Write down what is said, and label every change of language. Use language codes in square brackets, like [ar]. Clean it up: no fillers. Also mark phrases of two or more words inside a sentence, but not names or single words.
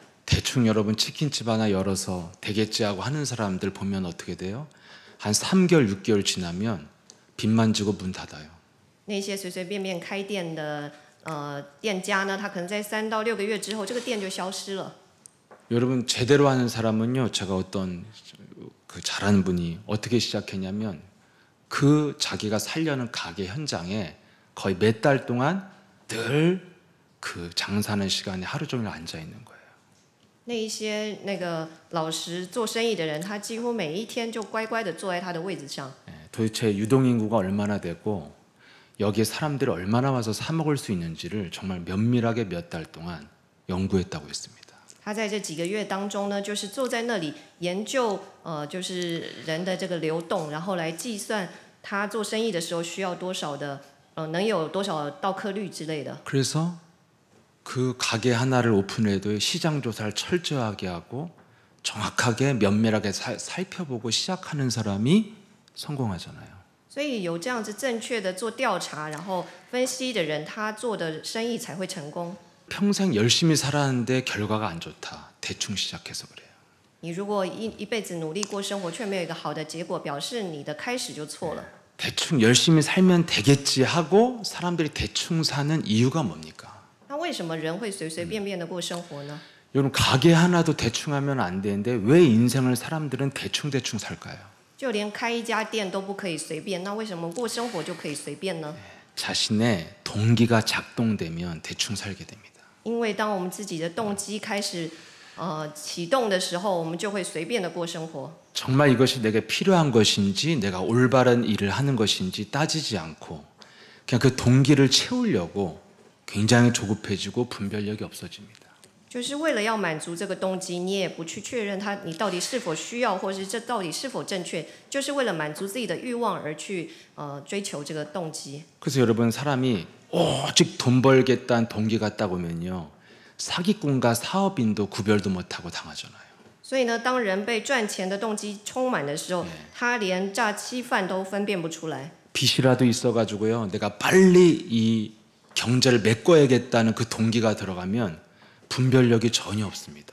[ko] 대충 여러분 치킨집 하나 열어서 되겠지 하고 하는 사람들 보면 어떻게 돼요? 한 3개월, 6개월 지나면 빚만 지고 문 닫아요. [zh] 那些随随便便开店的店家呢，他可能在3到6个月之后，这个店就消失了。 [ko] 여러분 제대로 하는 사람은요. 제가 어떤 그 잘하는 분이 어떻게 시작했냐면 그 자기가 살려는 가게 현장에 거의 몇 달 동안 늘 그 장사하는 시간에 하루 종일 앉아 있는 거예요. [zh] 那一些那个老实做生意的人，他几乎每一天就乖乖的坐在他的位子上。 [ko] 도대체 유동인구가 얼마나 되고 여기에 사람들이 얼마나 와서 사 먹을 수 있는지를 정말 면밀하게 몇 달 동안 연구했다고 했습니다. [zh] 他在这几个月当中呢，就是坐在那里研究就是人的这个流动，然后来计算他做生意的时候需要多少的能有多少到客率之类的。 [ko] 그래서 그 가게 하나를 오픈해도 시장 조사를 철저하게 하고 정확하게 면밀하게 살펴보고 시작하는 사람이 성공하잖아요. [zh] 所以有这样子正确的做调查，然后分析的人，他做的生意才会成功。 [ko] 평생 열심히 살았는데 결과가 안 좋다. 대충 시작해서 그래요. [zh] 你如果一辈子努力过生活，却没有一个好的结果，表示你的开始就错了。 [ko] 대충 열심히 살면 되겠지 하고 사람들이 대충 사는 이유가 뭡니까? [zh] 那为什么人会随随便便的过生活呢？ [ko] 여러분 가게 하나도 대충 하면 안 되는데 왜 인생을 사람들은 대충 살까요? [zh] 就连开一家店都不可以随便，那为什么过生活就可以随便呢？ [ko] 자신의 동기가 작동되면 대충 살게 됩니다. [zh] 因为当我们自己的动机开始启动的时候，我们就会随便的过生活。 [ko] 정말 이것이 내게 필요한 것인지 내가 올바른 일을 하는 것인지 따지지 않고 그냥 그 동기를 채우려고 굉장히 조급해지고 분별력이 없어집니다. [zh] 就是为了要满足这个动机，你也不去确认你到底是否需要，或是这到底是否正确，就是为了满足自己的欲望而去追求这个动机。 [ko] 그래서 여러분 사람이 오직 돈 벌겠다는 동기가 딱 오면요 사기꾼과 사업인도 구별도 못하고 당하잖아요. [zh] 所以呢，当人被赚钱的动机充满的时候，他连诈欺犯都分辨不出来。 [ko] 빚이라도 있어가지고요 내가 빨리 이 경제를 메꿔야겠다는 그 동기가 들어가면 분별력이 전혀 없습니다.